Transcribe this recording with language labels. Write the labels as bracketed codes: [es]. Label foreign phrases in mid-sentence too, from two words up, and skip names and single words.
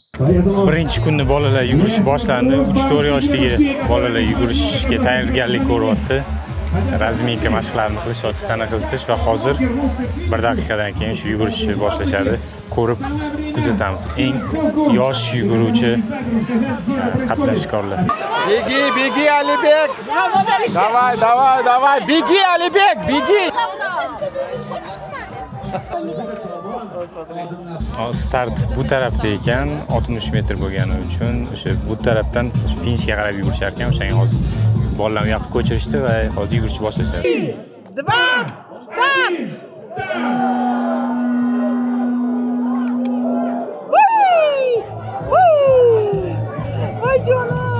[uz] Birinchi kunni bolalar yugurish boshlandi. 3-4 yoshdagi bolalar yugurishga tayyorgarlik ko'ryapti. Razminka mashqlarini qilishyapti, tana qizitish va hozir 1 daqiqadan keyin shu yugurishni boshlashadi. Ko'rib kuzatamiz. Eng yosh yuguruvchi qatnashchilar. [ru] Беги, Алибек! Давай! Беги, Алибек, беги! [uz] Start bu tarafda ekan, 60 metr bo'lgani uchun o'sha bu tarafdan finishga qarab yugurishar ekan. O'shanga hozir bolalarni yoqib ko'chirishdi va hozir yugurishni boshlashadi. 2, start! [tr] Voy canım!